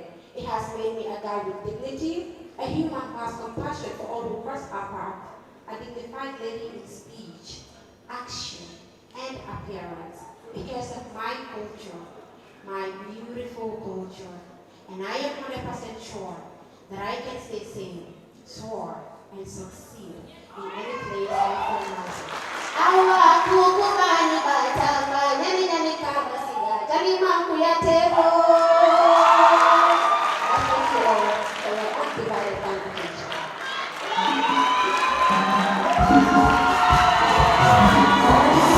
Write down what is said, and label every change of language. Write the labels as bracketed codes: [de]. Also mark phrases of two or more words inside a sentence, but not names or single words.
[en] It has made me a guy with dignity, a human who has compassion for all who cross our path, a dignified lady in speech, action, and appearance because of my culture, my beautiful culture. And I am 100% sure that I can stay sane, soar, and succeed in any place I find myself. Awa kukubani batamba, nyani nyani kabasiga, jani manku ya tebo. Thank you all for your undivided attention.